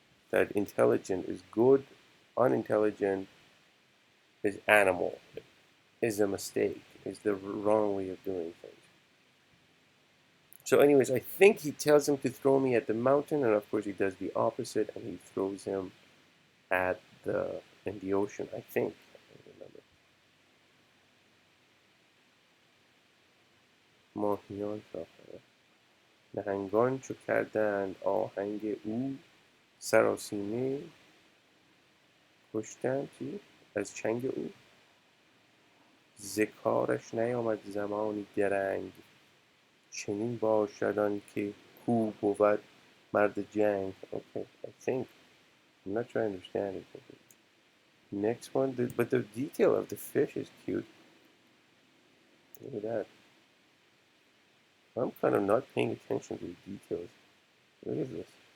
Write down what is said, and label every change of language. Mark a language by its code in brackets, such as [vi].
[en] That intelligent is good, unintelligent is animal, is a mistake, is the wrong way of doing things. So anyways, I think he tells him to throw me at the mountain, and of course he does the opposite, and he throws him in the ocean, I think. I don't remember. [fa] ماهیان ساخته نهنگان چو کردند آهنگ او سراسیمه کشتند از چنگ او ز کارش نیامد زمانی درنگ چنین باشد که کو بود مرد جنگ. [en] Okay, I think. I'm not trying to understand it. Next one, but the detail of the fish is cute. Look at that. I'm kind of not paying attention to the details. Look at this.